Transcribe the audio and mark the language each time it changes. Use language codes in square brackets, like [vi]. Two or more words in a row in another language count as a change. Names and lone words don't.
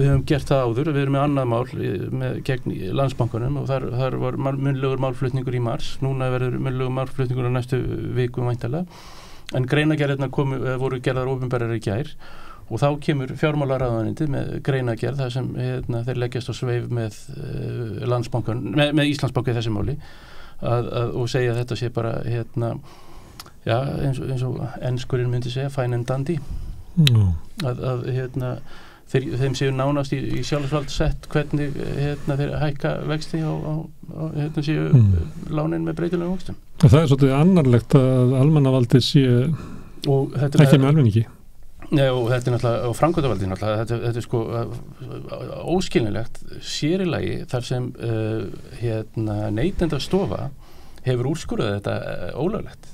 [is] höfum gert það áður, við erum með annað mál gegn Landsbankanum og þar var munnlegur málflutningur í mars, núna verður munnlegur málflutningur á næstu vikum væntanlega, en greinagerðirnar voru gerðar opinberar í gær og þá kemur fjármálaráðuneytið með greinagerð þar sem þeir leggjast á sveif með Landsbankan, með Íslandsbanka í þessi máli og segja að þetta sé bara eins og enskurinn myndi segja [en] fine and dandy. [is] Þeim séu nánast í sjálfsvald sett hvernig þeir hækka vexti séu lánin með breytilegum vöxtum. Það er svolítið annarlegt að almannavaldið sé ekki með almenningi. Nei, og þetta er náttúrulega, og framkvæmdavaldið náttúrulega, þetta er sko óskiljanlegt sér í lagi þar sem Neytendastofa hefur úrskurðað þetta ólöglegt.